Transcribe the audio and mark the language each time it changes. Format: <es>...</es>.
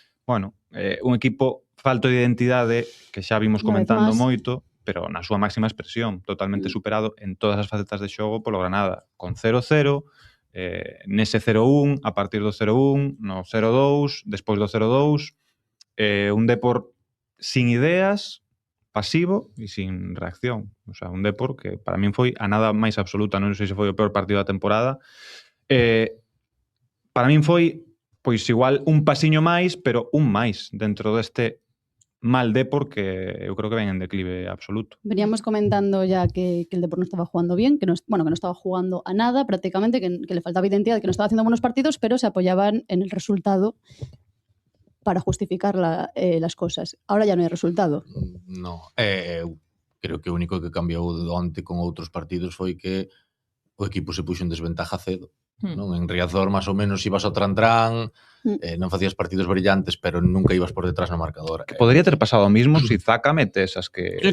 <gl>Bueno, un equipo falto de identidade que xa vimos comentando moito, pero na súa máxima expresión, totalmente superado en todas as facetas de xogo polo Granada, con 0-0, nese 0-1, a partir do 0-1, no 0-2, despois do 0-2, un Depor sin ideas, pasivo e sin reacción. O sea, un Depor que para min foi a nada máis absoluta, non sei se foi o peor partido da temporada. Para min foi, pois igual un pasiño máis, pero un máis dentro deste mal Depor que eu creo que ven en declive absoluto.</gl> <es>Veníamos comentando ya que el Depor no estaba jugando bien, que no estaba jugando a nada prácticamente, que le faltaba identidad, que no estaba haciendo buenos partidos, pero se apoyaban en el resultado para justificar las cosas. Ahora ya no hai resultado.</es> <gl>No, creo que o único que cambiou onte con outros partidos foi que o equipo se puxo en desventaja cedo. Non? En Riazor, máis ou menos, ibas ao tran-tran, non facías partidos brillantes, pero nunca ibas por detrás no marcador. Que podría ter pasado o mismo se Zaka mete esas que...</gl>